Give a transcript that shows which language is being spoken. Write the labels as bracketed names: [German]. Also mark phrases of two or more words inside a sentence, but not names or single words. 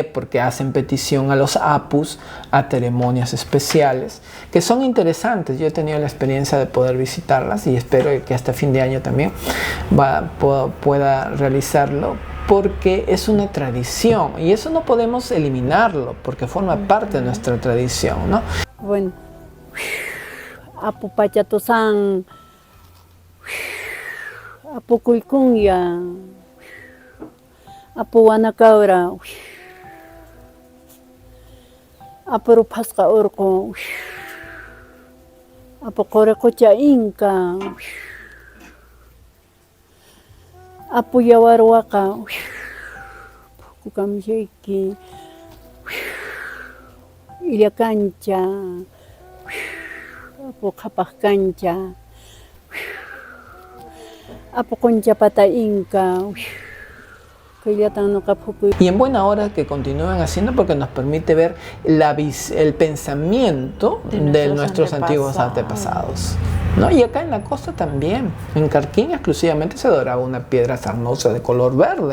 [Spanish] Porque hacen petición a los apus, a ceremonias especiales, que son interesantes. Yo he tenido la experiencia de poder visitarlas y espero que hasta fin de año también pueda realizarlo, porque es una tradición y eso no podemos eliminarlo, porque forma parte de nuestra tradición, ¿no? Bueno, apu pachatosan, apu kuikunya, apu wanakabra, apu rupasqa urqu, apu qorequcha inca, apu yawarwaqa, pukukamishayki, illa cancha, apu qhapaq cancha, apu qunchapata inca. Y en buena hora que continúen haciendo, porque nos permite ver el pensamiento de nuestros antiguos antepasados, ¿no? Y acá en la costa también, en Carquín exclusivamente se adoraba una piedra sarnosa de color verde.